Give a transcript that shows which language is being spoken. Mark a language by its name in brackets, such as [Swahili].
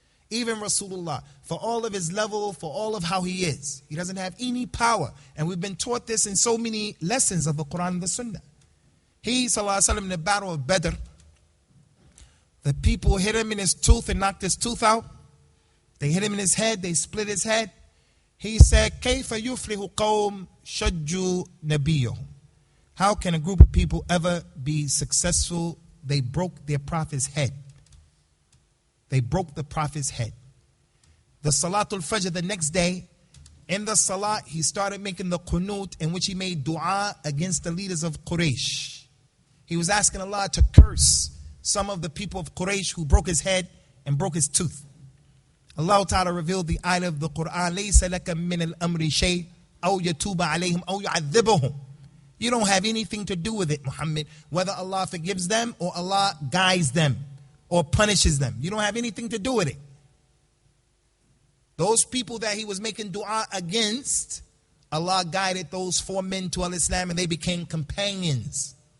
[English] Even Rasulullah, for all of his level, for all of how he is, he doesn't have any power. And we've been taught this in so many lessons of the Quran and the Sunnah. He, sallallahu alaihi wasallam, in the battle of Badr, the people hit him in his tooth and knocked his tooth out. They hit him in his head. They split his head. [Arabic] He said, كَيْفَ يُفْلِحُ قَوْمٌ شَجُّوا نَبِيَّهُمْ. [English] How can a group of people ever be successful? They broke their prophet's head. They broke the prophet's head. The Salatul Fajr the next day, in the Salat, he started making the qunut, in which he made dua against the leaders of Quraysh. He was asking Allah to curse some of the people of Quraysh who broke his head and broke his tooth. [Arabic] Allah Ta'ala revealed the ayah of the Quran, لَيْسَ لَكَ مِنَ الْأَمْرِ شَيْءٍ أَوْ يَتُوبَ عَلَيْهِمْ أَوْ يُعَذِّبَهُمْ. [English] You don't have anything to do with it, Muhammad, whether Allah forgives them or Allah guides them or punishes them. You don't have anything to do with it. Those people that he was making dua against, Allah guided those 4 men to al-Islam, and they became companions.